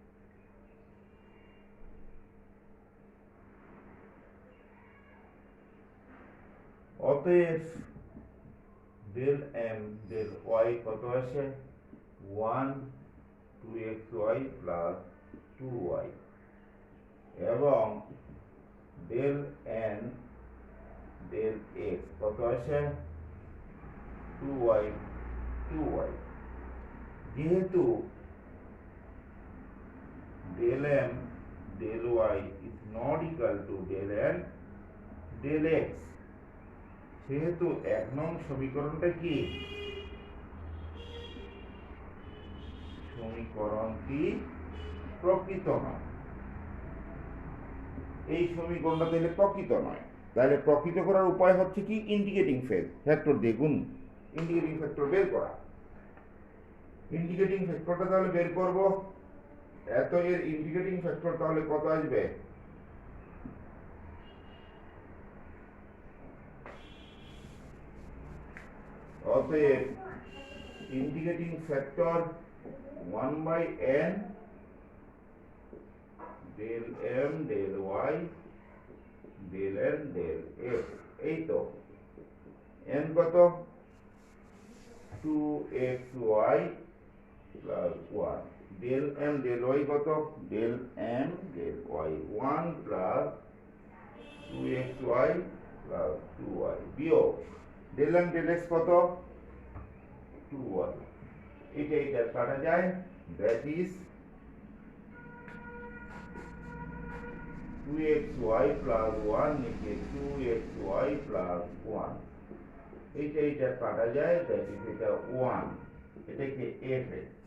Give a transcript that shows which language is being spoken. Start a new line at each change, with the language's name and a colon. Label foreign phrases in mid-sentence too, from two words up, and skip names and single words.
Bangla: অতএব ডেল m ডেল y কত আসে 1 2xy প্লাস 2y, এবং ডেল n ডেল x কত আসে 2y 2y। যেহেতু
English: del m del y is not equal to del n del x,
Bangla: সেহেতু 1 নং সমীকরণটা কি, সমীকরণটি প্রকৃত নয়। এই সমীকরণটা তাহলে প্রকৃত নয়, তাহলে প্রকৃত করার উপায় হচ্ছে কি,
English: indicating factor
Bangla: দিয়ে গুণ,
English: indicating factor
Bangla: বের করা। ইন্ডিকেটিং ফ্যাক্টরটা তাহলে বের করব, এত এর
English: indicating factor
Bangla: তাহলে কত আসবে, অতএব
English: indicating factor
Bangla: 1/n del m del y del n del x, এই তো n কত 2xy প্লাস 1, del m del y কত del m del y 1 প্লাস 2xy প্লাস 2y, বিয়োগ del m del x কত 2y, এটা কাটা যায়,
English: that is
Bangla: 2xy প্লাস 1 নিচে 2xy প্লাস 1, এইটা কাটা যায়,
English: that is
Bangla: এটা 1, এটাকে fx।